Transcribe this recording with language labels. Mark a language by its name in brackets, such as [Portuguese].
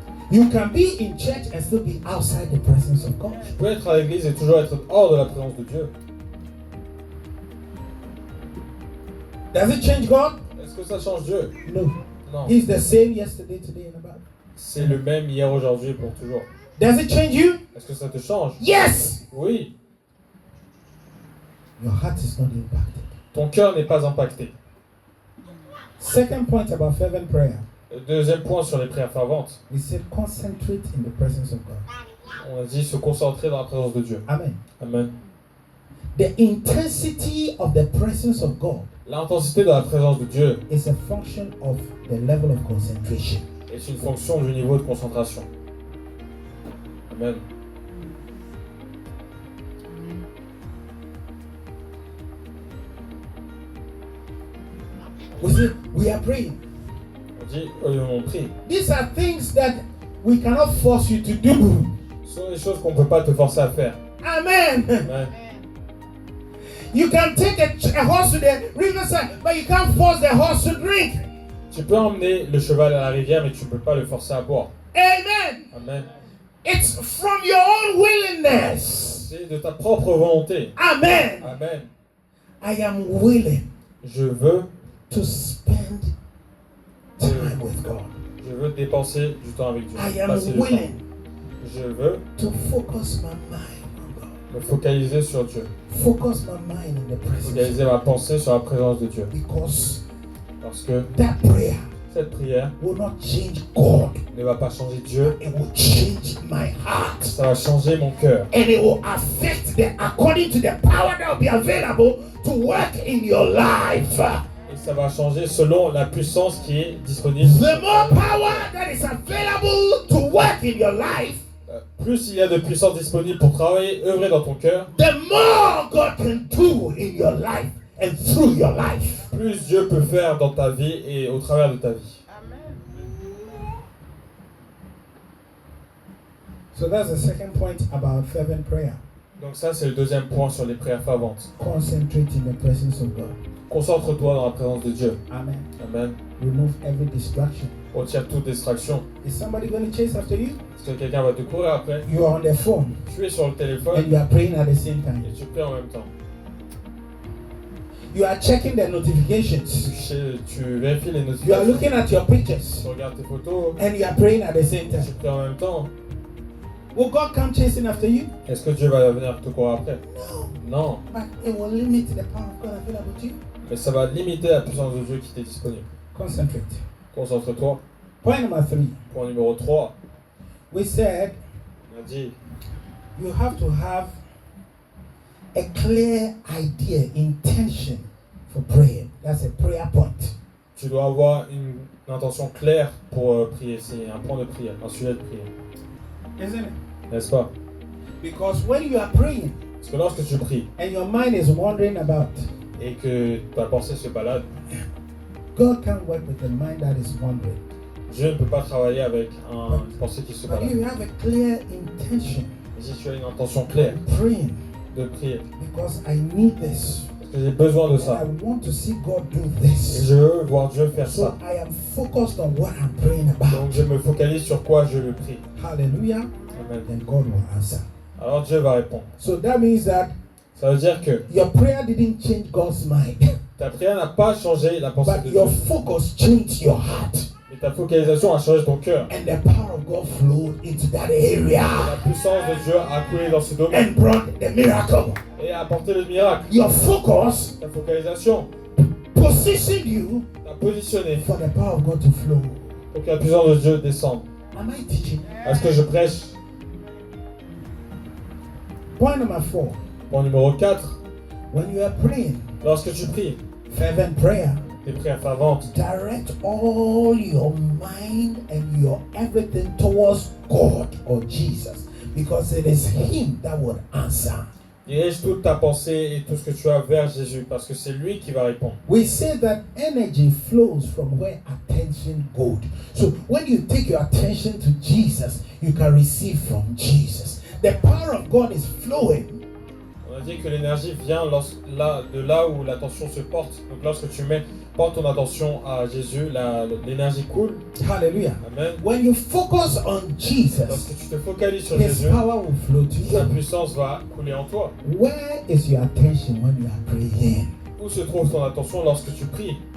[English] You can be in church and still be outside the presence of God. [French] Tu peux être à l'église et toujours être hors de la présence de Dieu. [English] Does it change God? [French] Est-ce que ça change Dieu? [English] No. [French] Non. [English] He's the same yesterday, today, and about. [French] C'est le même hier, aujourd'hui et pour toujours. [English] Does it change you? [French] Est-ce que ça te change? [English] Yes! [French] Oui. [English] Your heart is not impacted. [French] Ton cœur n'est pas impacté. [English] Second point about fervent prayer. [French] Le deuxième point sur les prières ferventes, [English] We said concentrate in the presence of God. [French] on a dit se concentrer dans la présence de Dieu. [English] Amen. [French] Amen. [English] The intensity of the presence of God [French] L'intensité de la présence de Dieu [English] is a function of the level of concentration. [French] est une fonction du niveau de concentration. [English] Amen. We say we are praying. [French] On dit, on prie. [English] These are things that we cannot force you to do. [French] Ce sont des choses qu'on ne peut pas te forcer à faire. [English] Amen. [French] Amen. [English] You can take a horse to the riverside, but you can't force the horse to drink. [French] Tu peux emmener le cheval à la rivière, mais tu ne peux pas le forcer à boire. [English] Amen. [French] Amen. [English] It's from your own willingness. [French] C'est de ta propre volonté. [English] Amen. [French] Amen. [English] I am willing [French] Je veux [English] to spend time with God. [French] Je veux dépenser du temps avec Dieu. [English] I am [French] Passer du temps. [English] willing [French] Je veux [English] to focus my mind on God. [French] me focaliser sur Dieu. [English] Focus my mind in the presence. [French] Focaliser ma pensée sur la présence de Dieu. [English] Because [French] Parce que [English] that prayer [French] cette prière [English] will not change God. [French] ne va pas changer Dieu. [English] It will change my heart. [French] Ça va changer mon cœur. [English] And it will affect according to the power that will be available to work in your life. [French] Et ça va changer selon la puissance qui est disponible. [English] The more power that is available to work in your life, [French] Plus il y a de puissance disponible pour travailler, œuvrer dans ton cœur, [English] the more God can do in your life and through your life. [French] plus Dieu peut faire dans ta vie et au travers de ta vie. [English] So that's the second point about fervent prayer. [French] Donc ça, c'est le deuxième point sur les prières ferventes. [English] Concentrate in the presence of God. [French] Concentre-toi dans la présence de Dieu. [English] Amen. [French] Amen. [English] Remove every distraction. [French] Retire toute distraction. [English] Is somebody going to chase after you? [French] Parce que quelqu'un va te courir après. [English] You are on the phone [French] Tu es sur le [English] and [French] téléphone [English] you are praying at the same time. [French] et tu pries en même temps. [English] You are checking the notifications. [French] Tu vérifies les [English] You are [French] notifications. [English] looking at your pictures [French] Tu regardes tes photos. [English] and you are praying at the same [French] Tu [English] time. [French] pries en même temps. [English] Will God come chasing after you? [French] Est-ce que Dieu va venir te courir après? [English] No. [French] Non. [English] But it will limit the power of God available to you. [French] Mais ça va limiter la puissance de Dieu qui t'est disponible. [English] Concentrate. [French] Concentre-toi. [English] Point number 3. [French] Point numéro 3. [English] We said [French] On a dit, [English] you have to have a clear idea, intention for praying. That's a prayer point. [French] tu dois avoir une intention claire pour prier. C'est un point de prière, un sujet de prière. [English] Isn't it? [French] N'est-ce pas? [English] Because when you are praying [French] Parce que lorsque tu pries [English] and your mind is wandering about, [French] et que ta pensée se balade, [English] God can't work with the mind that is wandering. [French] Dieu ne peut pas travailler avec une pensée qui se [English] But [French] balade. [English] you have a clear intention [French] Mais si tu as une intention claire [English] praying [French] de prier, [English] because I need this. [French] parce que j'ai besoin de [English] And [French] ça, [English] I want to see God do [French] et [English] this. [French] je veux voir Dieu faire [English] So [French] ça. [English] I am focused on what I'm praying about. [French] Donc je me focalise sur quoi je le prie. [English] Hallelujah. [French] Amen. [English] Then God will answer. [French] Alors Dieu va répondre. [English] So that means that [French] Ça veut dire que [English] your prayer didn't change God's mind, [French] ta prière n'a pas changé la pensée [English] but [French] de [English] your [French] Dieu. [English] focus changed your heart. [French] Mais ta focalisation a changé ton cœur. [English] And the power of God flowed into that area [French] La puissance de Dieu a coulé dans ce domaine [English] and brought the miracle. [French] et a apporté le miracle. [English] Your focus [French] Ta focalisation [English] positioned you [French] t'a positionné [English] for the power of God to flow. [French] pour que la puissance de Dieu descende. [English] Am I teaching? [French] Est-ce que je prêche? [English] Point number 4. [French] Point numéro 4. [English] When you are praying, [French] Lorsque tu pries, [English] fervent prayer, [French] tes prières ferventes, [English] direct all your mind and your everything towards God or Jesus, because it is Him that would answer. [French] dirige toute ta pensée et tout ce que tu as vers Jésus parce que c'est lui qui va répondre. [English] We say that energy flows from where attention goes. So when you take your attention to Jesus, you can receive from Jesus. The power of God is flowing. [French] On a dit que l'énergie vient de là où l'attention se porte. Donc lorsque tu portes ton attention à Jésus, l'énergie coule. [English] Hallelujah. [French] Amen. [English] When you focus on Jesus, [French] Lorsque tu te focalises sur [English] His [French] Jésus, [English] power will flow to [French] sa [English] you. [French] puissance va couler en toi. [English] Where is your attention when you are praying? [French] Où se trouve ton attention lorsque tu pries?